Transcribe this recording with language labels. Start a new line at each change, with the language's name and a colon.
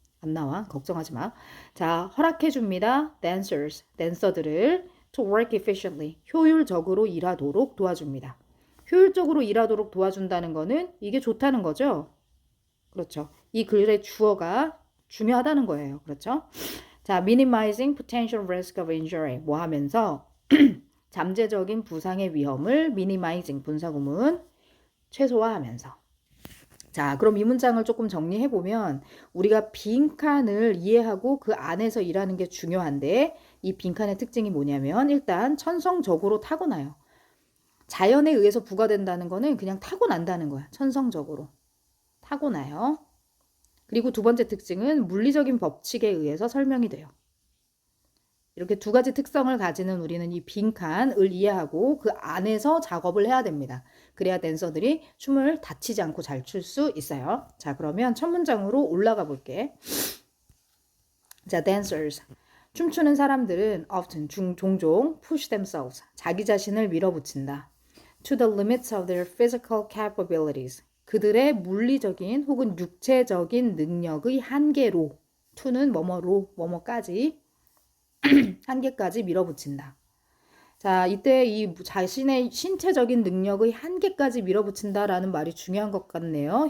Korean: 안 나와. 걱정하지 마. 자, 허락해 줍니다. dancers, 댄서들을
English: to work efficiently,
Korean: 효율적으로 일하도록 도와줍니다. 효율적으로 일하도록 도와준다는 거는 이게 좋다는 거죠. 그렇죠. 이 글의 주어가 중요하다는 거예요. 그렇죠?
English: 자, minimizing potential risk of injury.
Korean: 뭐 하면서 잠재적인 부상의 위험을 minimizing 분사구문 최소화하면서. 자, 그럼 이 문장을 조금 정리해 보면 우리가 빈칸을 이해하고 그 안에서 일하는 게 중요한데 이 빈칸의 특징이 뭐냐면 일단 천성적으로 타고나요. 자연에 의해서 부과된다는 거는 그냥 타고난다는 거야. 천성적으로. 타고나요. 그리고 두 번째 특징은 물리적인 법칙에 의해서 설명이 돼요. 이렇게 두 가지 특성을 가지는 우리는 이 빈칸을 이해하고 그 안에서 작업을 해야 됩니다. 그래야 댄서들이 춤을 다치지 않고 잘 출 수 있어요. 자, 그러면 첫 문장으로 올라가 볼게. 자, dancers. 춤추는 사람들은 often, 종종
English: push themselves.
Korean: 자기 자신을 밀어붙인다.
English: To the limits of their physical capabilities.
Korean: 그들의 물리적인 혹은 육체적인 능력의 한계로 to는 뭐뭐로 뭐뭐까지 한계까지 밀어붙인다. 자, 이때 이 자신의 신체적인 능력의 한계까지 밀어붙인다라는 말이 중요한 것 같네요.